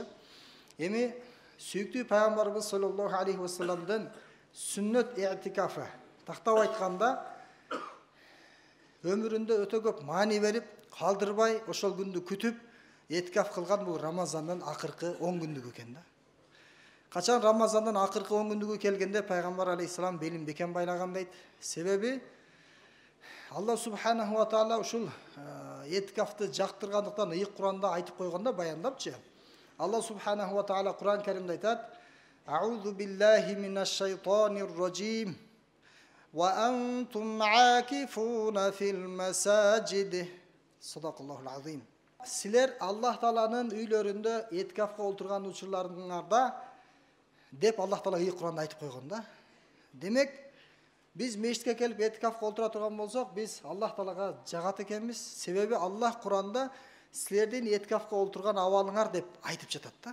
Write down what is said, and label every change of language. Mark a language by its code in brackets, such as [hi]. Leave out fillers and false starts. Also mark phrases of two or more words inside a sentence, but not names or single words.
[ky] Эми сүйүктүү Пайгамбарыбыз [ar] صلى الله عليه وسلم-дын [ky] сүннөт этикафы тактап айтканда өмүрүндө өтө көп маани берип, калдырбай ошол күндү күтүп этикаф кылган бул Рамазандын акыркы 10 күндүгү экен да. Качан Рамазандын акыркы 10 күндүгү келгенде Пайгамбар алейхиссалам белин бекем байлаган дейт. Себеби [ar] الله سبحانه وتعالى [ky] ушул этикафты жактыргандыктан ыйык Куранда айтып койгондо баяндапчы. [ar] الله سبحانه وتعالى [ky] Куран Каримде айтат: [ar] "أعوذ بالله من الشيطان الرجيم وأنتم عاكفون في المساجد." صدق الله العظيم. [ky] Силер Аллах Тааланын үйлөрүндө этикафка олтурган учурларыңарда деп Аллах Таала ыйык Куранда айтып койгон да. Демек, biz мешитке келип этикафка олтура турган болсок, biz Аллах Таалага жагат экенбиз. Себеби Аллах Куранда силердин этикафка олтурган абалыңар деп айтып жатат да.